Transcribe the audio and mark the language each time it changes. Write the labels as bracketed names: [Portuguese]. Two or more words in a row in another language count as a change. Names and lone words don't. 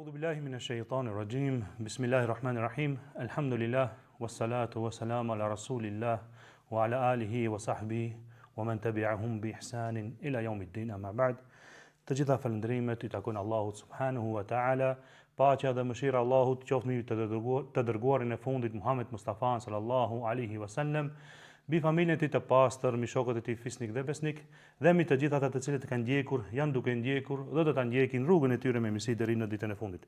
[Arabic] بالله من الشيطان الرجيم. بسم الله الرحيم. الحمد لله والصلاة والسلام على رسول الله وعلى آله وصحبه ومن تبعهم بإحسان إلى يوم الدين. أما بعد. [Albanian] Të gjitha falënderimet i takojnë Allahut [Arabic] سبحانه وتعالى. [Albanian] Paqja dhe mëshira e Allahut qoftë mbi të dërguarin e fundit Muhammed Mustafa [Arabic] صلى الله عليه وسلم, [Albanian] mbi familjen e tij të pastër, mbi shokët e tij fisnik dhe besnik, dhe mbi të gjithë ata të cilët kanë ndjekur, janë duke ndjekur dhe do ta ndjekin rrugën e tyre me mirësi deri në ditën e fundit.